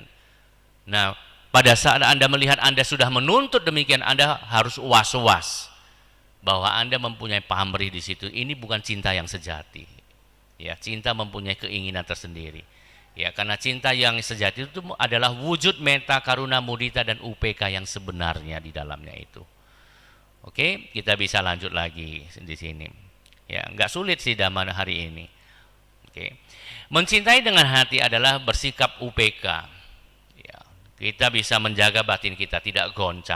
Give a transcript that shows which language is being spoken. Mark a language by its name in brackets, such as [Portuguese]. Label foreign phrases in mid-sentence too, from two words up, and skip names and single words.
[Indonesian] Nah, pada saat Anda melihat Anda sudah menuntut demikian, Anda harus was-was bahwa Anda mempunyai pamrih di situ. Ini bukan cinta yang sejati. Ya, cinta mempunyai keinginan tersendiri. Ya, karena cinta yang sejati itu adalah wujud [Pali] metta, karuna, mudita [Indonesian] dan UPK yang sebenarnya di dalamnya itu. Oke, kita bisa lanjut lagi di sini. Ya, nggak sulit sih Dhamma hari ini. Oke. Mencintai dengan hati adalah bersikap UPK. Ya, kita bisa menjaga batin kita tidak goncang.